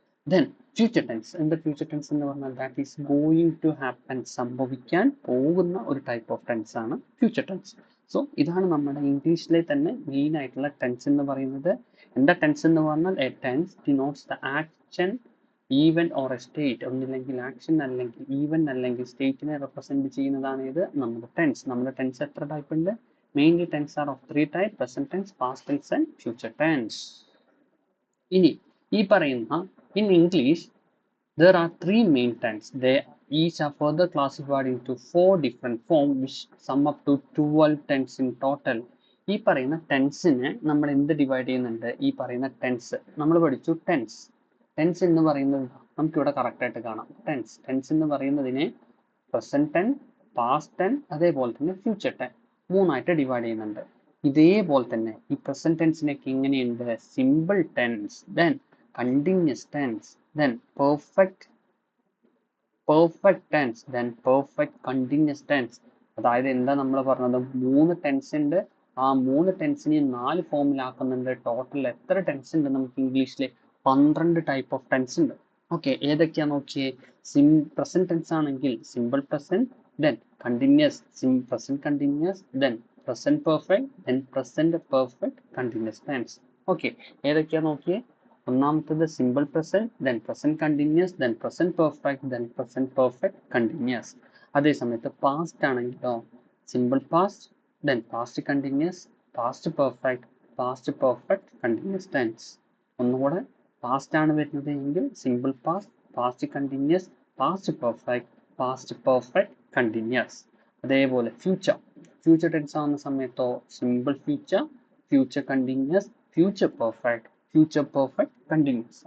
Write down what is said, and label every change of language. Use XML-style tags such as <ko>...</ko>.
<ml>Then future tense. എന്താ future tense എന്ന് പറഞ്ഞാൽ?</ml> <en>that is going to happen,</en> <ml>സംഭവിക്കാൻ പോകുന്ന ഒരു ടൈപ്പ് ഓഫ് ടെൻസ് ആണ് ഫ്യൂച്ചർ ടെൻസ്. സോ ഇതാണ് നമ്മുടെ ഇംഗ്ലീഷിലെ തന്നെ മെയിൻ ആയിട്ടുള്ള ടെൻസ് എന്ന് പറയുന്നത്. എന്താ ടെൻസ് എന്ന് പറഞ്ഞാൽ?</ml> <en>A tense denotes the action, event or a state.</en> <ml>ഒന്നില്ലെങ്കിൽ ആക്ഷൻ, അല്ലെങ്കിൽ ഈവൻ, അല്ലെങ്കിൽ സ്റ്റേറ്റിനെ റെപ്രസെന്റ് ചെയ്യുന്നതാണ് ഇത് നമ്മുടെ ടെൻസ്. നമ്മുടെ ടെൻസ് എത്ര ടൈപ്പ് ഉണ്ട്?</ml> <en>Mainly tense are of 3 types: present tense, past tense and future tense.</en> <ml>ഇനി ഈ പറയുന്ന</ml> <en>in English there are 3 main tense. They each are further classified into 4 different forms which sum up to 12 tense in total.</en> <ml>ഈ പറയുന്ന ടെൻസിനെ നമ്മൾ എന്ത് divide ചെയ്യുന്നുണ്ട്? ഈ പറയുന്ന ടെൻസ് നമ്മൾ പഠിച്ചു. ടെൻസ് എന്ന് പറയുന്നത് നമുക്കിവിടെ കറക്റ്റ് ആയിട്ട് കാണാം. ടെൻസ് എന്ന് പറയുന്നതിനെ പ്രസന്റ് ടെൻസ്, പാസ്റ്റ് ടെൻസ്, അതേപോലെ തന്നെ ഫ്യൂച്ചർ ടെൻസ് മൂന്നായിട്ട് ഡിവൈഡ് ചെയ്യുന്നുണ്ട്. ഇതേപോലെ തന്നെ ഈ പ്രസന്റ് ടെൻസിനൊക്കെ എങ്ങനെയുണ്ട്? Simple tense, then continuous tense, then perfect tense, then perfect continuous tense. അതായത് എന്താ നമ്മൾ പറഞ്ഞത്? 3 ടെൻസ് ഉണ്ട്. ആ 3 ടെൻസിനെ 4 ഫോമിലാക്കുന്നുണ്ട്. ടോട്ടൽ എത്ര ടെൻസ് ഉണ്ട് നമുക്ക് ഇംഗ്ലീഷിൽ? 12 ടൈപ്പ് ഓഫ് ടെൻസ് ഉണ്ട്. ഓക്കെ, ഏതൊക്കെയാ നോക്കിയേ? പ്രസന്റ് ടെൻസ് ആണെങ്കിൽ</ml> <en>Simple present, then continuous, present continuous, then present perfect, then present perfect continuous tense.</en> <ml>Okay, ഏതൊക്കെയാ നോക്കിയേ?</ml> <en>ഒന്നാമത്തേത് simple present, then present continuous, then present perfect, then present perfect continuous.</en> <ml>അതേ സമയത്ത് past ആണെങ്കിലോ</ml> <en>Simple past, then past continuous, past perfect continuous tense.</en> <ml>ഒന്നുകൂടെ past ആണ് വരുന്നത് എങ്കിൽ simple past, past continuous, past perfect continuous. അതേപോലെ ഫ്യൂച്ചർ ടെൻസ് ആവുന്ന സമയത്തോ simple future continuous, future perfect continuous.</ml>